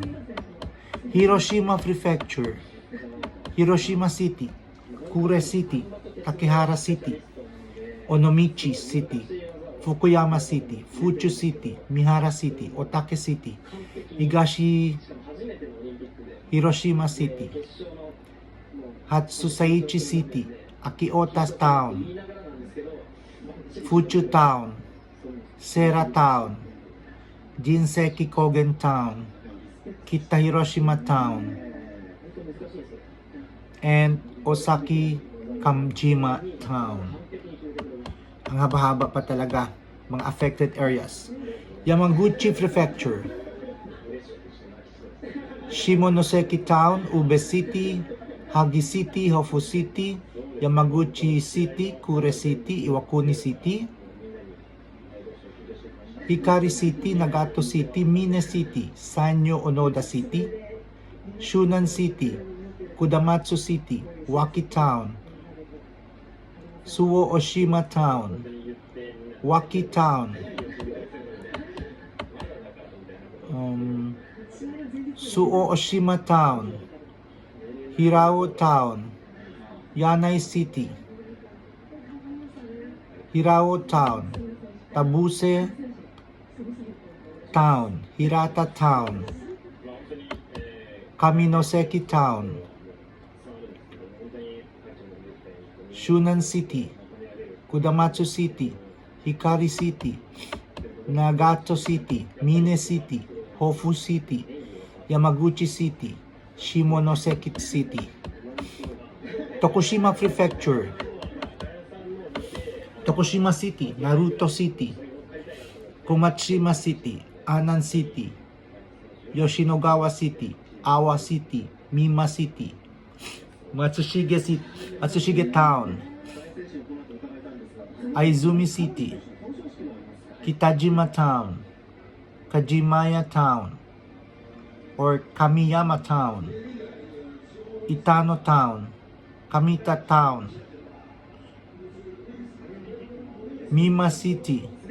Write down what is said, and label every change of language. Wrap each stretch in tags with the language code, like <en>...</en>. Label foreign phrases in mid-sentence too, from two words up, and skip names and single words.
<en>Hiroshima Prefecture, Hiroshima City, Kure City, Takehara City, Onomichi City, Fukuyama City, Fuchu City, Mihara City, Otake City, Higashi Hiroshima City, Hatsusaichi City, Akiota Town, Fuchu Town, Sera Town, Jinseki Kogen Town, Kita Hiroshima Town, and Osaki Kamjima Town.</en> <tl>Ang haba-haba pa talaga mga</tl> <en>affected areas. Yamaguchi Prefecture, Shimonoseki Town, Ube City, Hagi City, Hofu City, Yamaguchi City, Kure City, Iwakuni City, Hikari City, Nagato City, Mine City, Sanyo Onoda City, Shunan City, Kudamatsu City, Waki Town, Suwo Oshima Town, Waki Town, Suo Oshima Town, Hirao Town, Yanai City, Hirao Town, Tabuse Town, Hirata Town, Kaminoseki Town, Shunan City, Kudamatsu City, Hikari City, Nagato City, Mine City, Hofu City, Yamaguchi City, Shimonoseki City. Tokushima Prefecture, Tokushima City, Naruto City, Komatshima City, Anan City, Yoshinogawa City, Awa City, Mima City, Matsushige City, Matsushige Town, Aizumi City, Kitajima Town, Kajimaya Town, or Kamiyama Town, Itano Town, Kamita Town, Mima City.</en>